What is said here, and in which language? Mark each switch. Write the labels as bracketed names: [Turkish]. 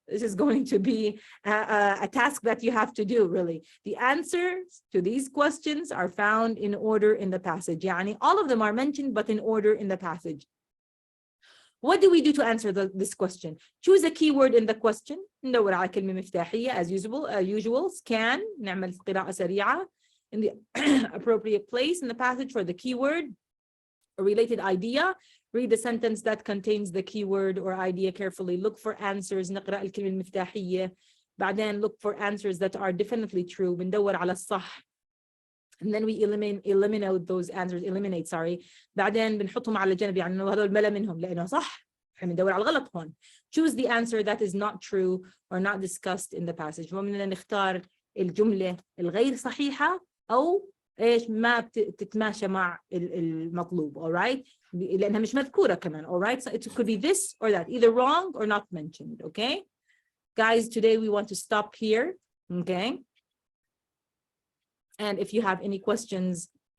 [English] This is going to be a task that you have to do, really. The answers to these questions are found in order in the passage. [Arabic] يعني [English] all of them are mentioned, but in order in the passage. What do we do to answer this question? Choose a keyword in the question. [Arabic] ندور على كلمة مفتاحية [English] as usual. Scan. [Arabic] نعمل قراءة سريعة [English] in the appropriate place in the passage for the keyword or related idea. Read the sentence that contains the keyword or idea carefully. Look for answers. [Arabic] نقرأ الكلمة المفتاحية. بعدين [English] look for answers that are definitely true. [Arabic] بندور على الصح. [English] And then we eliminate those answers. [Arabic] بعدين بنحطهم على جنب، يعني إنه هذول ملا منهم لأنه صح. احنا بندور على الغلط هون. [English] Choose the answer that is not true or not discussed in the passage. [Arabic] ومننا نختار الجملة الغير صحيحة أو إيش ما بتتماشى مع المطلوب. [English] All right? [Arabic] لأنها مش مذكورة كمان. [English] All right? So it could be this or that, either wrong or not mentioned. Okay? Guys, today we want to stop here. Okay? And if you have any questions